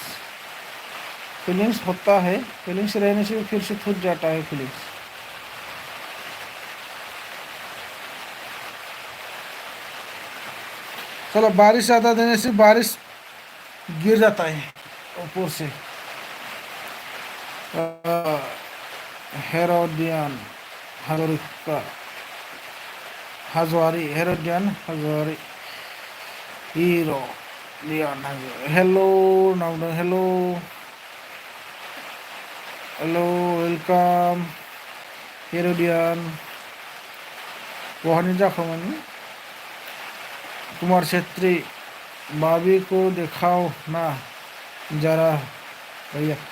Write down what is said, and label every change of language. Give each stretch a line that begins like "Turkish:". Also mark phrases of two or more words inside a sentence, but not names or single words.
Hindi: फीलिंग्स होता है, फीलिंग्स रहने से फिर से छूट जाता है फीलिंग्स। चलो, बारिश ज़्यादा देने से बारिश गिर जाता है ऊपर से। हेरोडियन हजरिका हजवारी, हेरोडियन हजवारी, हीरो लियन। हेलो नाम, हेलो हेलो, वेलकम हेरोडियन।
Bodo: वहां जाखामोन।
Hindi: कुमार छेत्री, भाभी को दिखाओ ना जरा भैया।